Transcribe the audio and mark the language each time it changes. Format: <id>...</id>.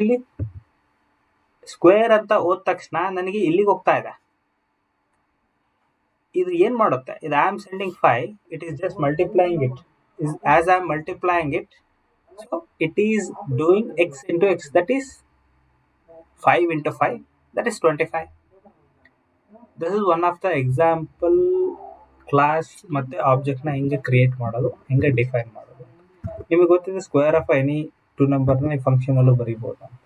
<kn>ಇಲ್ಲಿ ಸ್ಕ್ವೇರ್ ಅಂತ ಹೋದ ತಕ್ಷಣ ನನಗೆ ಇಲ್ಲಿಗೆ ಹೋಗ್ತಾ ಇದೆ. ಇದು ಏನ್ ಮಾಡುತ್ತೆ? ಇದು</kn> <en>I am sending 5, it is just multiplying it. As I am multiplying it, So it is doing x into x, that is 5 into 5, that is 25. This is one of the example</en> <kn>class ಮತ್ತೆ object ನ ಹೆಂಗೆ create ಮಾಡೋದು, ಹೆಂಗೆ define ಮಾಡೋದು. ನಿಮಗೆ ಗೊತ್ತಿದೆ</kn> <en>square of any two ನಂಬರ್ನ</en> <kn>ಈ ಫಂಕ್ಷನ್ ಅಲ್ಲೂ ಬರೀಬಹುದು.</kn>